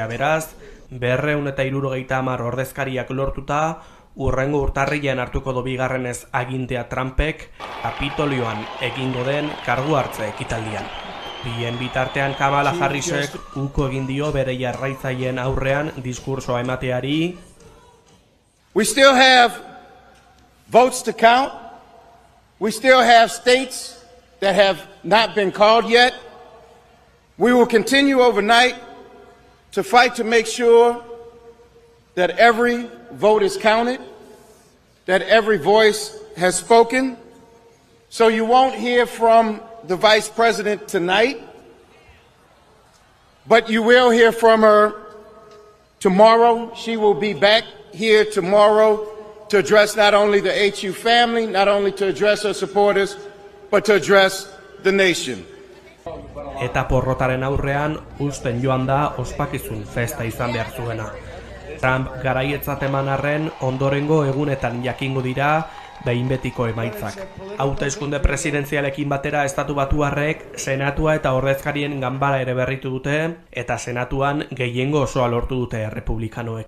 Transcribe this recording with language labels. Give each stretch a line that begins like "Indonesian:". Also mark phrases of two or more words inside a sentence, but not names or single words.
Basque: Beraz, 270 ordezkariak lortuta, urrengo urtarrilean hartuko du bigarrenez agintea Trumpek Kapitolioan egingo den kargu hartze ekitaldian. Bien bitartean Kamala Harrisek uko egin dio bere jarraitzaileen aurrean diskursoa emateari.
English: We still have votes to count. We still have states that have not been called yet. We will continue overnight to fight to make sure that every vote is counted, that every voice has spoken. So you won't hear from the Vice President tonight, but you will hear from her tomorrow. She will be back here tomorrow to address not only the HU family, not only to address her supporters, but to address the nation.
Basque: Eta porrotaren aurrean uzten joan da ospakizun festa izan behar zuena. Trump garaietzat eman arren ondorengo egunetan jakingo dira behin betiko emaitzak. Hauteskunde presidenzialekin batera Estatu Batuarrek Senatua eta ordezkarien ganbara ere berritu dute, eta Senatuan gehiengo osoa lortu dute errepublikanoek.